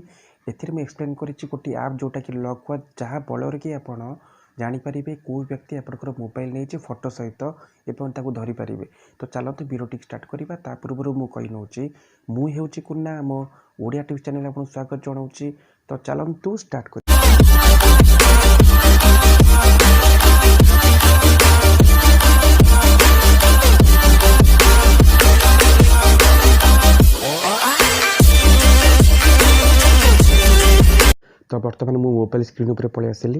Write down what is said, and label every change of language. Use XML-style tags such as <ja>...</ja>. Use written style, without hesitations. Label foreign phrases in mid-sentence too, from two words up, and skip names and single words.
<or>ଏଥିରେ ମୁଁ ଏକ୍ସପ୍ଲେନ୍ କରିଛି ଗୋଟିଏ ଆପ୍ ଯେଉଁଟାକି ଲକ୍ୱାଚ୍, ଯାହା ବଳରେ କି ଆପଣ ଜାଣିପାରିବେ କେଉଁ ବ୍ୟକ୍ତି ଆପଣଙ୍କର ମୋବାଇଲ ନେଇଛି ଫଟୋ ସହିତ ଏବଂ ତାକୁ ଧରିପାରିବେ। ତ ଚାଲନ୍ତୁ ଭିଡ଼ିଓଟି ଷ୍ଟାର୍ଟ କରିବା। ତା ପୂର୍ବରୁ ମୁଁ କହି ନେଉଛି, ମୁଁ ହେଉଛି କୁନା, ଆମ ଓଡ଼ିଆ ଟ୍ୟୁବ୍ ଚ୍ୟାନେଲ୍ ଆପଣଙ୍କୁ ସ୍ୱାଗତ ଜଣାଉଛି। ତ ଚାଲନ୍ତୁ ଷ୍ଟାର୍ଟ କରିବା। ତ ବର୍ତ୍ତମାନ ମୁଁ ମୋବାଇଲ ସ୍କ୍ରିନ ଉପର ପଳି ଆସିଲି।</or>